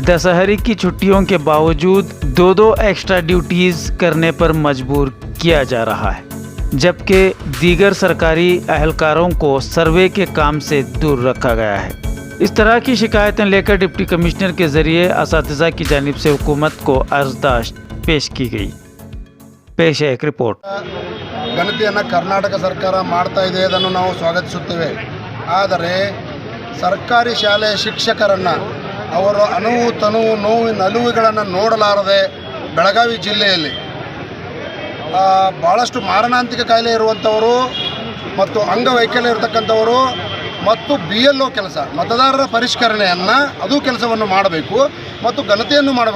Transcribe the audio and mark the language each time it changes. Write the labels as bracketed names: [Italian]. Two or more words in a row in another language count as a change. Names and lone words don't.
[Urdu] دسہرے کی چھٹیوں کے باوجود دو [English] extra duties [Urdu] کرنے پر مجبور کیا جا رہا ہے، جبکہ دیگر سرکاری اہلکاروں کو سروے کے کام سے دور رکھا گیا ہے. اس طرح کی شکایتیں لے کر [English] deputy commissioner [Urdu] کے ذریعے اساتذہ کی جانب سے حکومت کو عرضداشت پیش کی گئی. پیش ہے ایک رپورٹ. [Kannada] ಗಣತಿಯನ್ನು ಕರ್ನಾಟಕ ಸರ್ಕಾರ ಮಾಡ್ತಾ ಇದೆ, ಅದನ್ನು ನಾವು ಸ್ವಾಗತಿಸುತ್ತೇವೆ. ಆದರೆ ಸರ್ಕಾರಿ ಶಾಲೆಯ ಶಿಕ್ಷಕರನ್ನು ಅವರ ಅನುವು ನೋವಿನ ಅಲುವುಗಳನ್ನು ನೋಡಲಾರದೆ ಬೆಳಗಾವಿ ಜಿಲ್ಲೆಯಲ್ಲಿ ಭಾಳಷ್ಟು ಮಾರಣಾಂತಿಕ ಕಾಯಿಲೆ ಇರುವಂಥವರು ಮತ್ತು ಅಂಗವೈಕಲ್ಯ ಇರತಕ್ಕಂಥವರು ಮತ್ತು BLO ಕೆಲಸ ಮತದಾರರ ಪರಿಷ್ಕರಣೆಯನ್ನು ಅದು ಕೆಲಸವನ್ನು ಮಾಡಬೇಕು ಮತ್ತು ಗಣತಿಯನ್ನು ಮಾಡಬೇಕು.